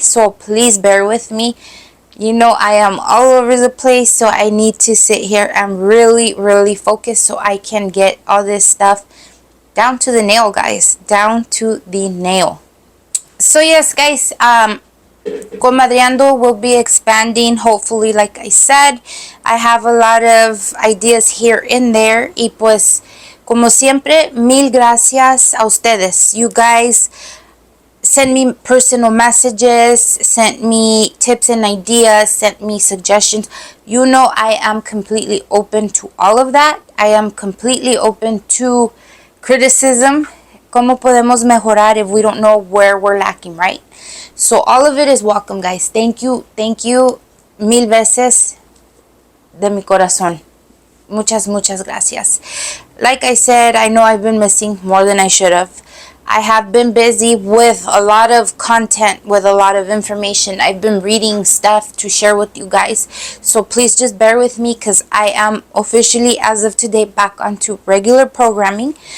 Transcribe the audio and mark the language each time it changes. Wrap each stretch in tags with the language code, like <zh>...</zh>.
<en>So please bear with me. You know, I am all over the place, so I need to sit here and really, really focus so I can get all this stuff down to the nail, guys. Down to the nail. So yes, guys, Comadreando will be expanding, hopefully, like I said. I have a lot of ideas here and there.</en> <es>Y pues, como siempre, mil gracias a ustedes.</es> <en>You guys sent me personal messages, sent me tips and ideas, sent me suggestions. You know, I am completely open to all of that. I am completely open to criticism.</en> <es>¿Cómo podemos mejorar</es> <en>if we don't know where we're lacking, right? So all of it is welcome, guys. Thank you</en> <es>mil veces de mi corazón. Muchas gracias.</es> <en>Like I said, I know I've been missing more than I should have. I have been busy with a lot of content, with a lot of information. I've been reading stuff to share with you guys. So please just bear with me because I am officially, as of today, back onto regular programming.</en>